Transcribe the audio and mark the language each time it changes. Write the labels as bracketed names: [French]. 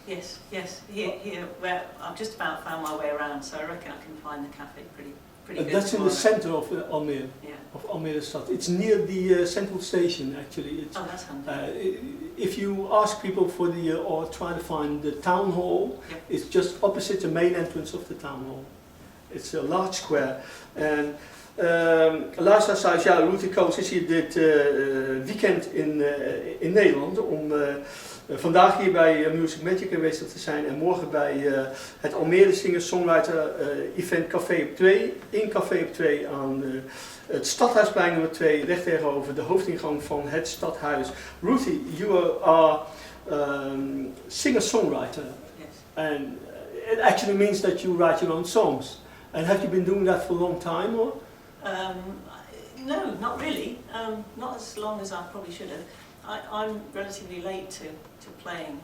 [English] Yes, here, where I've just about found my way around, so I reckon I can find the cafe pretty good. That's tomorrow. In the center of Almere. Yeah. Of Almere Stad. It's near the central station actually. It's, oh, that's handy. If you ask people for the, or try to find the town hall, yep. It's just opposite the main entrance of the town hall. It's a large square. [Dutch] En luisteraars zei, ja, Ruthie Coles is hier dit weekend in Nederland om vandaag hier bij MusicMagic aanwezig te zijn en morgen bij het Almere Singer-songwriter event Café op 2 in Café op 2 aan het Stadhuisplein nummer 2 recht tegenover de hoofdingang van het stadhuis. [English] Ruthie, you are singer-songwriter. Yes. And it actually means that you write your own songs. And have you been doing that for a long time, or? No, not really. Not as long as I probably should have. I'm relatively late to playing.